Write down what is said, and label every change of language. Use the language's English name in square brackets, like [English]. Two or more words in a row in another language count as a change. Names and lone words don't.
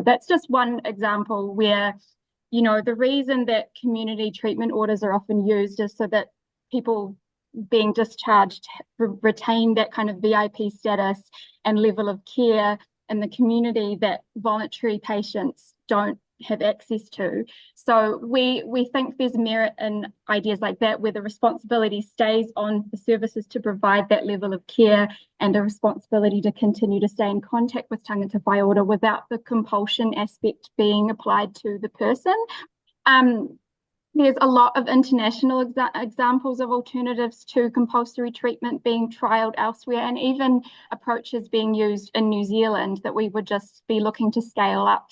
[English] That's just one example where, you know, the reason that community treatment orders are often used is so that people being discharged retain that kind of VIP status and level of care in the community that voluntary patients don't have access to. So we think there's merit in ideas like that, where the responsibility stays on the services to provide that level of care and a responsibility to continue to stay in contact with [Māori] tangata whai ora [English] without the compulsion aspect being applied to the person. There's a lot of international examples of alternatives to compulsory treatment being trialled elsewhere, and even approaches being used in New Zealand that we would just be looking to scale up.